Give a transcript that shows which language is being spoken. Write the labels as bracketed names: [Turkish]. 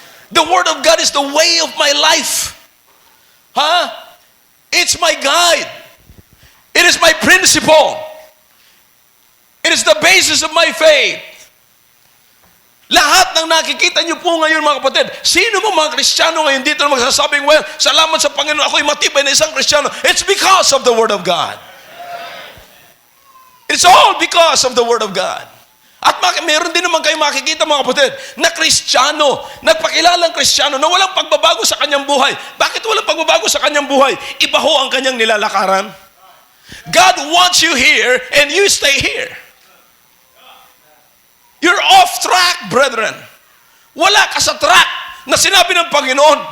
[English] The Word of God is the way of my life. It's my guide. It is my principle. It is the basis of my faith. [Filipino] Lahat ng nakikita niyo po ngayon mga kapatid, sino mo mga Kristiyano ngayon dito na magsasabing, well, salamat sa Panginoon, ako'y matibay na isang Kristiyano. [English] It's because of the Word of God. It's all because of the Word of God. [Filipino] At meron din naman kayo makikita mga kapatid na Kristiyano, nagpakilalang Kristiyano na walang pagbabago sa kanyang buhay. Bakit walang pagbabago sa kanyang buhay? Iba ho ang kanyang nilalakaran. [English] God wants you here and you stay here. You're off track, brethren. [Filipino] Wala ka sa track na sinabi ng Panginoon.